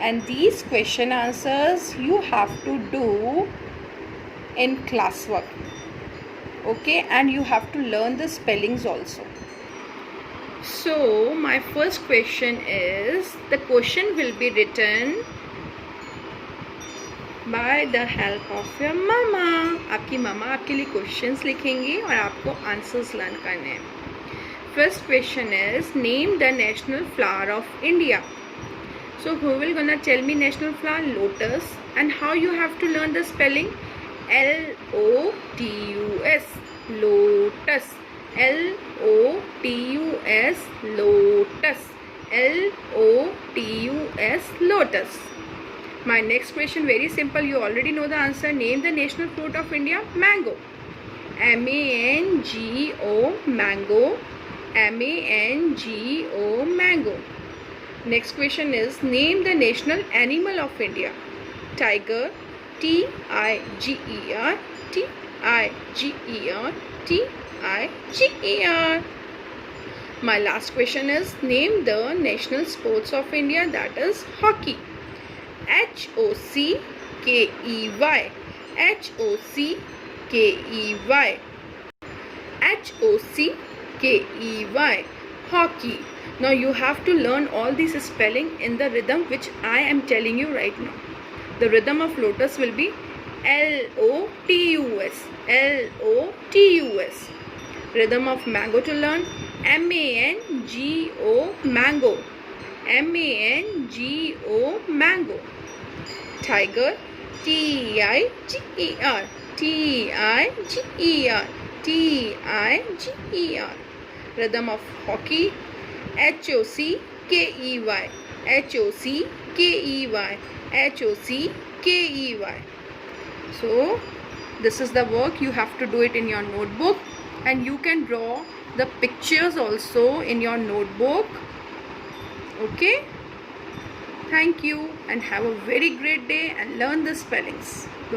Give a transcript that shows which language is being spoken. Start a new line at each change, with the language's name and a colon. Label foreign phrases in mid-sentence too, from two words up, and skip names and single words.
English: and these question answers you have to do in classwork. Okay, and you have to learn the spellings also. So my first question is, the question will be written by the help of your mama.
Hindi: आपकी ममा आपके लिए क्वेश्चंस लिखेंगी और आपको
English: answers learn
Hindi: करने हैं.
English: First question is, name the national flower of India. So who will gonna tell me national flower? Lotus. And how you have to learn the spelling? Lotus. Lotus. Lotus. Lotus. Lotus. Lotus. My next question, very simple, you already know the answer. Name the national fruit of India. Mango. M-A-N-G-O. Mango. M-A-N-G-O. Mango. Next question is, name the national animal of India. Tiger. T-I-G-E-R. T-I-G-E-R. T-I-G-E-R. My last question is, name the national sports of India, that is hockey. H-O-C-K-E-Y. H-O-C-K-E-Y. H-O-C-K-E-Y. Hockey. Now you have to learn all these spelling in the rhythm which I am telling you right now. The rhythm of lotus will be L-O-T-U-S. L-O-T-U-S. Rhythm of mango to learn, M-A-N-G-O. Mango. M-A-N-G-O. Mango. Tiger. T-I-G-E-R. T-I-G-E-R. T-I-G-E-R. Rhythm of hockey, H-O-C-K-E-Y. H-O-C-K-E-Y. H-O-C-K-E-Y. So this is the work. You have to do it in your notebook, and you can draw the pictures also in your notebook. Okay, thank you and have a very great day and learn the spellings.